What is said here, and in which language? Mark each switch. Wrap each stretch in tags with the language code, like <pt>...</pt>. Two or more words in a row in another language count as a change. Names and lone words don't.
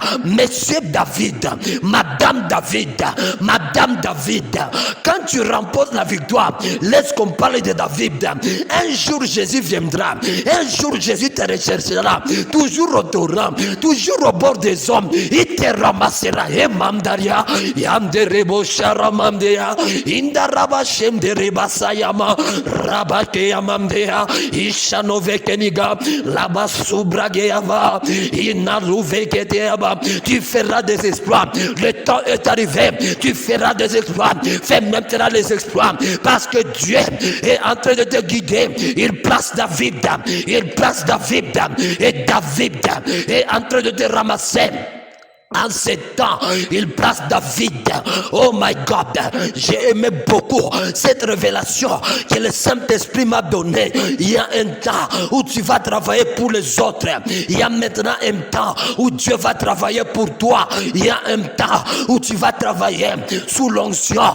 <fr>Monsieur David, Madame David, quand tu remportes la victoire, laisse qu'on parle de David. Un jour Jésus viendra, un jour Jésus te recherchera, toujours au torrent, toujours au bord des hommes, il te ramassera. Et Mandaria, Yanderebo Sharamandea, Indaraba Shemdereba Sayama, Rabakea Mamdea, Ishanovekeniga, Labasubrageava, tu feras des exploits. Le temps est arrivé. Tu feras des exploits. Fais maintenant les exploits. Parce que Dieu est en train de te guider. Il place David. Et David est en train de te ramasser. En ce temps, il place David.</fr> <en>Oh my God,</en> <fr>j'ai aimé beaucoup cette révélation que le Saint-Esprit m'a donnée. Il y a un temps où tu vas travailler pour les autres. Il y a maintenant un temps où Dieu va travailler pour toi. Il y a un temps où tu vas travailler sous l'onction.</fr>